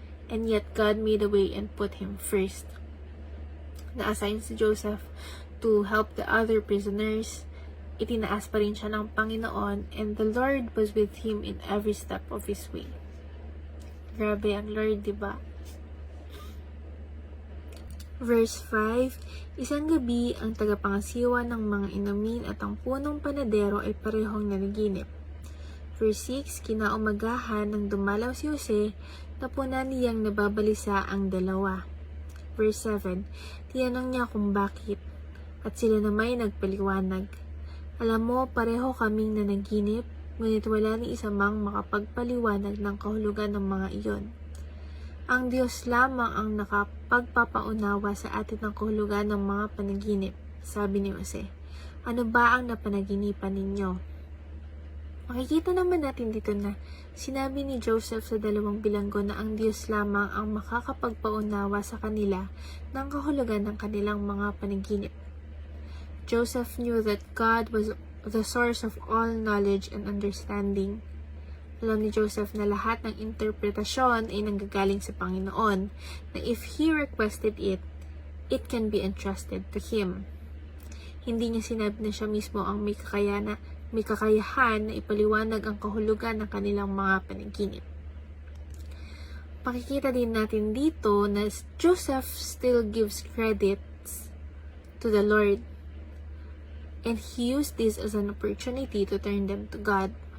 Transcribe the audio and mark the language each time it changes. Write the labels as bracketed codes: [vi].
[en] And yet, God made a way and put him first. [tl] Na-assign si [en] Joseph to help the other prisoners. [tl] Itinaas pa rin siya ng Panginoon, [en] and the Lord was with him in every step of his way. [tl] Grabe ang Lord, diba? Verse 5, isang gabi ang tagapangasiwa ng mga inumin at ang punong panadero ay parehong nanaginip. Verse 6, kinaumagahan nang dumalaw si Jose, napunan niyang nababalisa ang 2. Verse 7, tiyanong niya kung bakit, at sila namay nagpaliwanag. Alam mo, pareho kaming nanaginip, ngunit wala ni isa mang makapagpaliwanag ng kahulugan ng mga iyon. Ang Diyos lamang ang nakapagpapaunawa sa atin ng kahulugan ng mga panaginip, sabi ni Jose. Ano ba ang napanaginipan ninyo? Makikita naman natin dito na sinabi ni Joseph sa 2 bilanggo na ang Diyos lamang ang makakapagpaunawa sa kanila ng kahulugan ng kanilang mga panaginip. [en] Joseph knew that God was the source of all knowledge and understanding. [tl] Alam ni Joseph na lahat ng interpretasyon ay nanggagaling sa Panginoon, na [en] if he requested it, it can be entrusted to him. [tl] Hindi niya sinabi na siya mismo ang may kakayahan na ipaliwanag ang kahulugan ng kanilang mga panaginip. Pakikita din natin dito na [en] Joseph still gives credits to the Lord, and he used this as an opportunity to turn them to God.